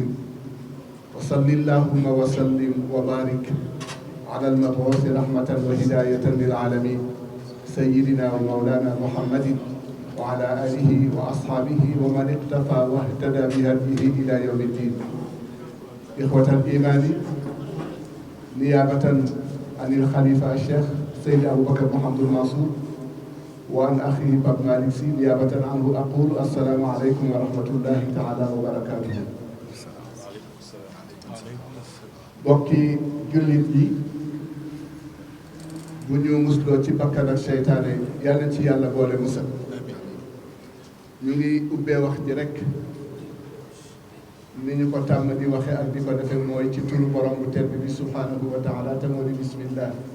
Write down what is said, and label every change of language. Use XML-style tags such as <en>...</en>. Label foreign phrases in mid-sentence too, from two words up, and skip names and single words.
<ar>وصل اللهم وسلم وبارك على المبعوث رحمة وهداية للعالمين سيدنا ومولانا محمد وعلى آله وأصحابه ومن اقتفى واهتدى بهديه إلى يوم الدين. إخوة الإيمان، نيابة عن الخليفة الشيخ سيد أبو بكر محمد المنصور وعن أخيه باب مالك سي نيابة عنه أقول السلام عليكم ورحمة الله تعالى وبركاته.</ar> <wo>bokki jullit yi bu ñu musloo ci bakkan ak seytaane yàlla ci yàlla boole musal. ñu ngi ubbee wax ji rek ni ñu ko tàmm di waxe ak di ko defe mooy ci turu borom bu tedd bi</wo> <ar>سبحانه وتعالى</ar> <wo>te moo di bismillah.</wo>